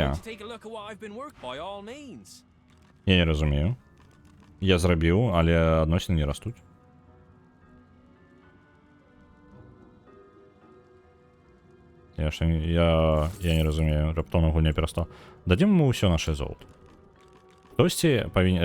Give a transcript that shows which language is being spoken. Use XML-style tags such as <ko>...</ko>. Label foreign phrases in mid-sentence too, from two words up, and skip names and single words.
<en>To take a look at what I've been working by all means.</en> <be>Я не разумею. Я зрабіў, але адносіны не растуць. Я не разумею, раптоўна гульня перастала. Дадзім мы ўсё наше золото. Хтосьці павінен...</be>